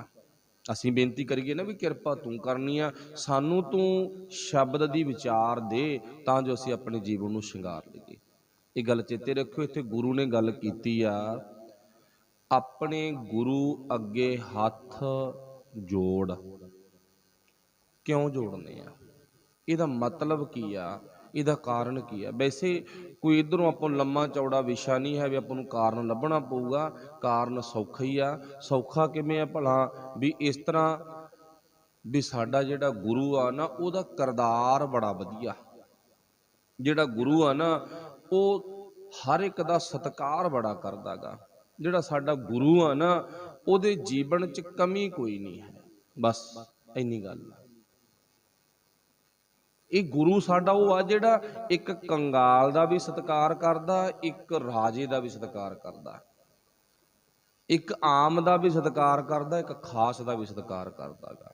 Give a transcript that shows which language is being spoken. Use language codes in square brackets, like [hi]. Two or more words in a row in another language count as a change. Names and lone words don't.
[pa] ਅਸੀਂ ਬੇਨਤੀ ਕਰੀਏ ਨਾ ਭੀ ਕਿਰਪਾ ਤੂੰ ਕਰਨੀ ਆ, ਸਾਨੂੰ ਤੂੰ ਸ਼ਬਦ ਦੀ ਵਿਚਾਰ ਦੇ ਤਾਂ ਜੋ ਅਸੀਂ ਆਪਣੇ ਜੀਵਨ ਨੂੰ ਸ਼ਿੰਗਾਰ ਲਈਏ। ਯੇ ਗੱਲ ਚੇਤੇ ਰੱਖਿਓ, ਇੱਥੇ ਗੁਰੂ ਨੇ ਗੱਲ ਕੀਤੀ ਆ ਆਪਣੇ ਗੁਰੂ ਅੱਗੇ ਹੱਥ ਜੋੜ। ਕਿਉਂ ਜੋੜਨੇ ਆ, ਇਹਦਾ ਮਤਲਬ ਕੀ ਆ, ਇਹਦਾ ਕਾਰਨ ਕੀ ਆ। ਵੈਸੇ ਕੋਈ ਇੱਧਰੋਂ ਆਪਾਂ ਲੰਮਾ ਚੌੜਾ ਵਿਸ਼ਾ ਨਹੀਂ ਹੈ ਭੀ ਆਪਾਂ ਨੂੰ ਕਾਰਨ ਲੱਭਣਾ ਪਊਗਾ। ਕਾਰਨ ਸੌਖਾ ਹੀ ਆ। ਸੌਖਾ ਕਿਵੇਂ ਆ ਭਲਾ ਭੀ ਇਸ ਤਰ੍ਹਾਂ ਭੀ ਸਾਡਾ ਜਿਹੜਾ ਗੁਰੂ ਆ ਨਾ ਉਹਦਾ ਕਿਰਦਾਰ ਬੜਾ ਵਧੀਆ। ਜਿਹੜਾ ਗੁਰੂ ਆ ਨਾ ਉਹ ਹਰ ਇੱਕ ਦਾ ਸਤਿਕਾਰ ਬੜਾ ਕਰਦਾ ਗਾ। ਜਿਹੜਾ ਸਾਡਾ ਗੁਰੂ ਆ ਨਾ ਉਹਦੇ ਜੀਵਨ 'ਚ ਕਮੀ ਕੋਈ ਨਹੀਂ ਹੈ। ਬਸ ਇੰਨੀ ਗੱਲ ਆ। ਇਹ ਗੁਰੂ ਸਾਡਾ ਉਹ ਆ ਜਿਹੜਾ ਇੱਕ ਕੰਗਾਲ ਦਾ ਵੀ ਸਤਿਕਾਰ ਕਰਦਾ, ਇੱਕ ਰਾਜੇ ਦਾ ਵੀ ਸਤਿਕਾਰ ਕਰਦਾ, ਇੱਕ ਆਮ ਦਾ ਵੀ ਸਤਿਕਾਰ ਕਰਦਾ, ਇੱਕ ਖਾਸ ਦਾ ਵੀ ਸਤਿਕਾਰ ਕਰਦਾ ਗਾ।